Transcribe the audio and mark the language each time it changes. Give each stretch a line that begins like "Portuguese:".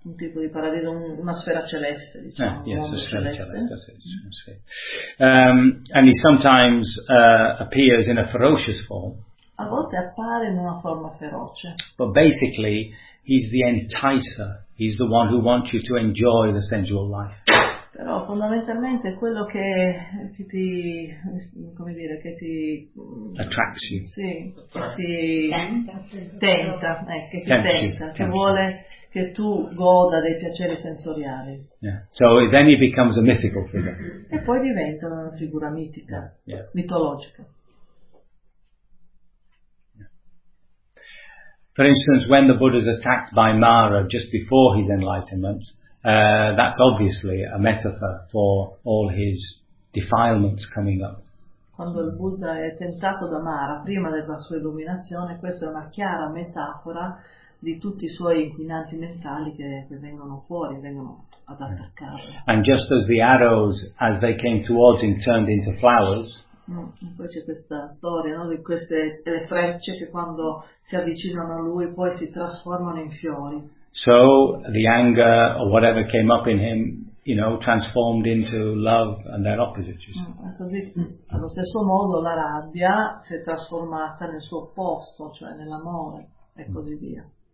Italian: Un tipo di paradiso, una sfera celeste, diciamo. Sfera celeste.
English: And he sometimes appears in a ferocious form.
Italian: A volte appare in una forma feroce.
English: But basically, he's the enticer. He's the one who wants you to enjoy the sensual life.
Italian: Però fondamentalmente è quello che ti, come dire, che ti
English: attracts you.
Italian: Sì, che ti tenta. Vuole che tu goda dei piaceri sensoriali.
English: Yeah. So then he becomes a mythical figure.
Italian: E poi diventa una figura mitica, mitologica.
English: For instance, when the Buddha is attacked by Mara just before his enlightenment, that's obviously a metaphor for all his defilements coming up.
Italian: Quando il Buddha è tentato da Mara prima della sua illuminazione, questa è una chiara metafora di tutti i suoi inquinanti mentali che vengono fuori, vengono ad attaccare.
English: And just as the arrows, as they came towards him, turned into flowers.
Italian: Poi c'è questa storia, no, di queste le frecce che quando si avvicinano a lui poi si trasformano in fiori.
English: So the anger or whatever came up in him, you know, transformed into love and their opposite.
Italian: Così, allo stesso modo la rabbia si è trasformata nel suo opposto, cioè nell'amore, e così via.